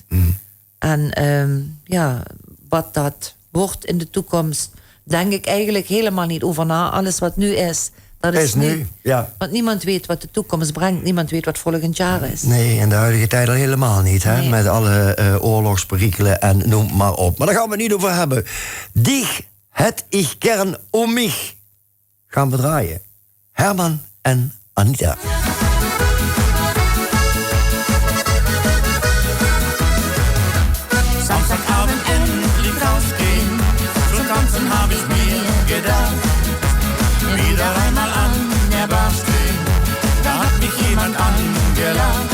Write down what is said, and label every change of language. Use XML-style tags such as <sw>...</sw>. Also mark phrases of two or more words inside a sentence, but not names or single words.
<nl>En ja, wat dat wordt in de toekomst... denk ik eigenlijk helemaal niet over na. Alles wat nu is... Dat is nu, ja. Want niemand weet wat de toekomst brengt. Niemand weet wat volgend jaar is. Nee, in de huidige tijd al helemaal niet. Hè? Nee. Met alle oorlogsperikelen en noem maar op. Maar daar gaan we het niet over hebben.</nl> <de>Dich hätt ich gern mich.</de> <nl>Gaan we draaien. Herman en Anita.</nl> <de>Samstagabend endlich rausgehen. Zum Tanzen hab ich mir gedacht. Wieder einmal an der Bar stehen, da hat mich jemand angelacht.</de>